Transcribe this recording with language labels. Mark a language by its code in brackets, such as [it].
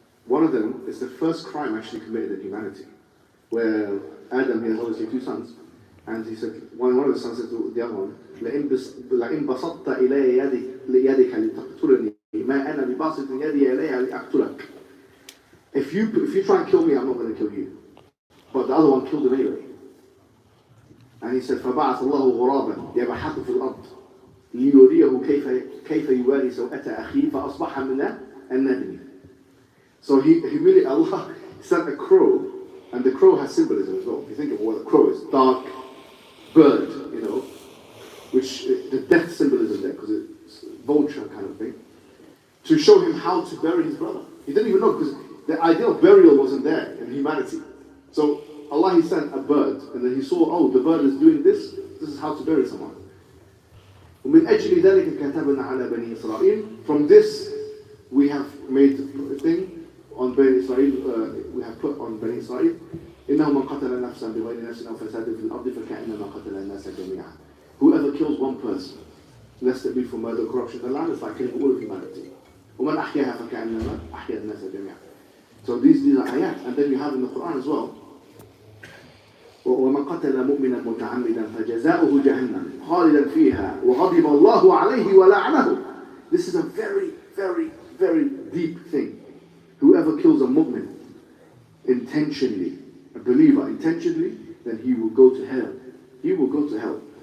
[en] One of them is the first crime actually committed in humanity, where Adam, he has obviously 2 sons, and he said, one of the sons said to the other one, [ar] لَإِن بَسَطْتَ إِلَيَّ يَدِكَ لِتَقْتُلَنِي مَا أَنَا بِبَاسِطٍ يَدِي إِلَيَّ لِأَقْتُلَكَ. [en] If you try and kill me, I'm not going to kill you. But the other one killed him anyway. And he said, [ar] فَبَعَثَ اللَّهُ غُرَابًا يَبْحَثُ فِي الْأَرْضِ لِيُرِيَهُ كَيْفَ يُوَارِي سَوْءَةَ أَخِيهِ فَأَصْبَحَ مِنَ النَّادِمِينَ. [en] So Allah sent a crow, and the crow has symbolism as well. If you think of what a crow is, dark bird, you know, which the death symbolism there, because it's vulture kind of thing, to show him how to bury his brother. He didn't even know, because the idea of burial wasn't there in humanity. So Allah, he sent a bird, and then he saw, oh, the bird is doing this. This is how to bury someone. [ar] ومن أجل ذلك كتبنا على بني إسرائيل. [en] From this, we have made a thing on Bani Israel. We have put on Bani Israel. [ar] إنه من قتل نفسا بغير نفس أو فساد في الأرض فكأنما قتل الناس جميعا. [en] Whoever kills one person, lest it be for murder, corruption, the land is like killing all of humanity. [ar] ومن أحياها فكأنما أحيا الناس جميعا. [en] So these are ayat, and then you have in the Qur'an as well. [ar] ومن قتل مؤمنا متعمدا فجزاؤه جهنم خالدا فيها وغضب الله عليه ولعنه. [en] This is a very, very, very deep thing. Whoever kills a mu'min intentionally, a believer intentionally, then he will go to hell. He will go to hell.